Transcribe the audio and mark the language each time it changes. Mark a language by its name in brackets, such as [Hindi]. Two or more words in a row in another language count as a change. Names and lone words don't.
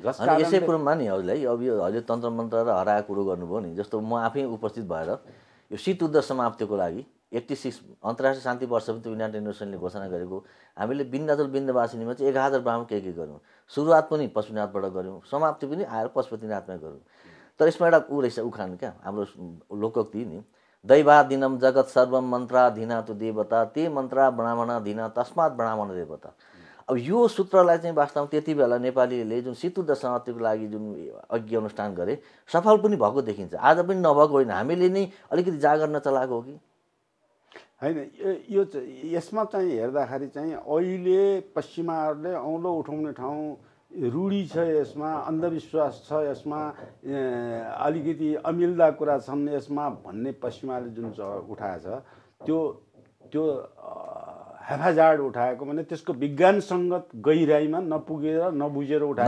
[Nepali] जसकारण यसै कुरोमा नि हजुरलाई अब यो हजुर तन्त्र मन्त्र र हराएको कुरो गर्नुभयो नि, जस्तो म आफै उपस्थित भएर यो शीत युद्ध समाप्तिको लागि 86 अन्तर्राष्ट्रिय शान्ति वर्ष पनि युनाइटेड नेसनले घोषणा गरेको हामीले बिन्दाचल बिन्दवासिनीमा चाहिँ 11,000 ब्राह्मण के गऱ्यौँ। सुरुवात पनि पशुपतिनाथबाट गऱ्यौँ, समाप्ति पनि आएर पशुपतिनाथमै गऱ्यौँ। तर यसमा एउटा ऊ रहेछ उखान क्या हाम्रो लोकोक्ति नि, [Sanskrit] दैवादिनम जगत सर्वम मन्त्राधीना तु देवता ते मन्त्रा ब्राह्मणाधीना तस्मात् ब्राह्मण देवता। [Nepali] अब यो सूत्रलाई चाहिँ वास्तवमा त्यति बेला नेपालीले जुन शीत युद्ध समाप्तिको लागि जुन यज्ञ अनुष्ठान गरे सफल पनि भएको देखिन्छ। आज पनि नभएको होइन, हामीले नै अलिकति जागर नचलाएको हो कि होइन। यो यसमा चाहिँ हेर्दाखेरि चाहिँ अहिले पश्चिमाहरूले औँलो उठाउने ठाउँ रूढी छ, यसमा अन्धविश्वास छ, यसमा अलिकति अमिल्दा कुरा छन् यसमा भन्ने पश्चिमाले जुन उठाएछ त्यो हेफाजाड उठाएको भने त्यसको विज्ञानसङ्गत गहिराइमा नपुगेर नबुझेर उठाएको